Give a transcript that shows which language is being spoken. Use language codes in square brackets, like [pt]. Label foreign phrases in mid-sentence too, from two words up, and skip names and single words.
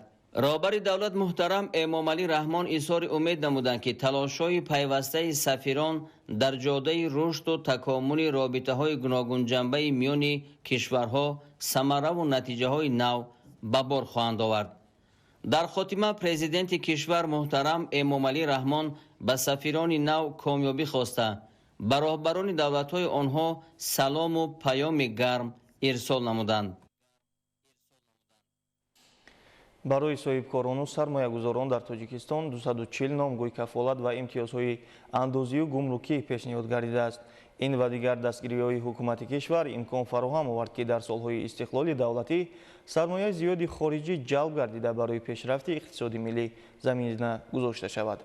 [fa] رهبر دولت محترم امامعلی رحمان اظهار امید نمودند که تلاش‌های پیوسته سفیران در جاده رشد و تکامل رابطه‌های گوناگون جنبه میان کشورها ثمره و نتیجه‌های نو به بار خواهند آورد. در خاتمه پرزیدنت کشور محترم امامعلی رحمان به سفیران نو کامیابی خواسته به رهبران دولت‌های آنها سلام و پیام گرم ارسال نمودند. [tg] барои соҳибкорону сармоягузорон дар Тоҷикистон 240 номгӯи кафолат ва имтиёзҳои андозию гумрукӣ пешниҳод гардидааст. ин ва дигар дастгириҳои ҳукумати кишвар имкон фароҳам овард ки дар солҳои истиқлоли давлатӣ сармояи зиёди хориҷӣ ҷалб гардида барои пешрафти иқтисоди миллӣ замина гузошта шавад.